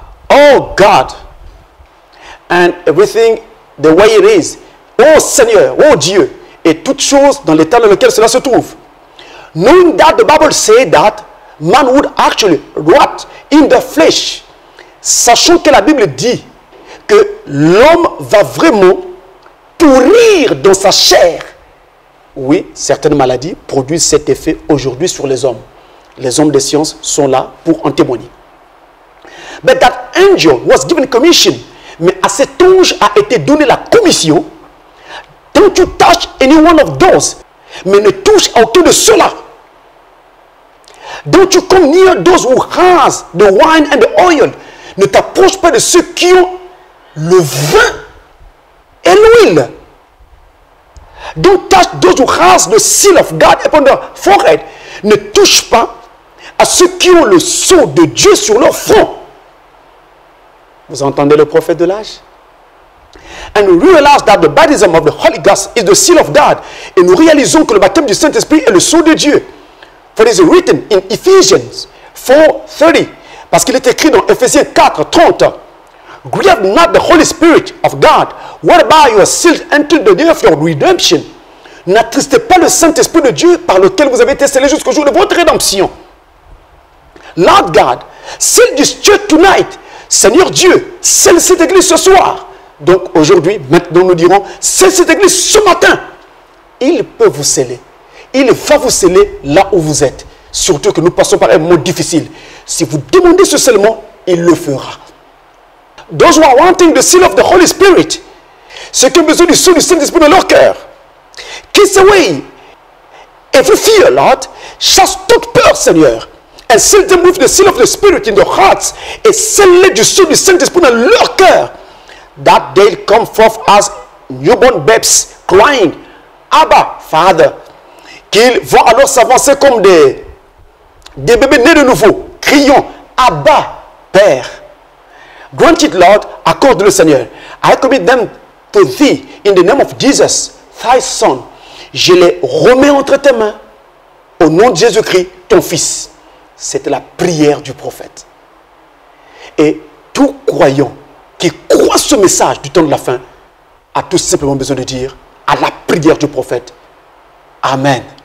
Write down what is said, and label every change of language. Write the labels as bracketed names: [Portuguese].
[English] Oh God, and everything the way it is. [French] Oh Seigneur, oh Dieu, et toutes choses dans l'état dans lequel cela se trouve. [English] Knowing that the Bible said that man would actually rot in the flesh. [French] Sachant que la Bible dit que l'homme va vraiment pourrir dans sa chair. Oui, certaines maladies produisent cet effet aujourd'hui sur les hommes. Les hommes de science sont là pour en témoigner. [English] But that angel was given commission. [French] Mais à cet ange a été donné la commission. [English] Don't you touch any one of those. [French] Mais ne touche à aucun de ceux-là. [English] Don't you come near those who has the wine and the oil. [French] Ne t'approche pas de ceux qui ont le vin et l'huile. [English] Don't touch those who has the seal of God upon their forehead. [French] Ne touche pas à ceux qui ont le sceau de Dieu sur leur front. Vous entendez le prophète de l'âge? [English] And we realize that the baptism of the Holy Ghost is the seal of God. [French] Et nous réalisons que le baptême du Saint-Esprit est le sceau de Dieu. [English] For it is written in Ephesians 4:30. [French] Parce qu'il est écrit dans Ephésiens 4:30. [English] Grieve not the Holy Spirit of God, whereby you are sealed until the day of your redemption. [French] N'attristez pas le Saint-Esprit de Dieu par lequel vous avez été scellés jusqu'au jour de votre rédemption. [English] Lord God, seal this church tonight. [French] Seigneur Dieu, scelle cette église ce soir. Donc aujourd'hui, maintenant nous dirons, scelle cette église ce matin. Il peut vous sceller. Il va vous sceller là où vous êtes. Surtout que nous passons par un moment difficile. Si vous demandez ce scellement, il le fera. [English] Those who are wanting the seal of the Holy Spirit, [French] ceux qui ont besoin du sceau du Saint-Esprit dans leur cœur, [English] kiss away every fear, Lord, [French] chasse toute peur, Seigneur, [English] and seal them with the seal of the Spirit in their hearts, [French] et scelle-les du sceau du Saint-Esprit dans leur cœur, [English] that they'll come forth as newborn babes, crying, Abba, Father, [French] qu'ils vont alors s'avancer comme des bébés nés de nouveau, criant, Abba, Père. [English] Grant it, Lord, [French] accorde le Seigneur. [English] I commit them to thee in the name of Jesus, thy son. [French] Je les remets entre tes mains au nom de Jésus-Christ, ton fils. C'était la prière du prophète. Et tout croyant qui croit ce message du temps de la fin a tout simplement besoin de dire à la prière du prophète, Amen.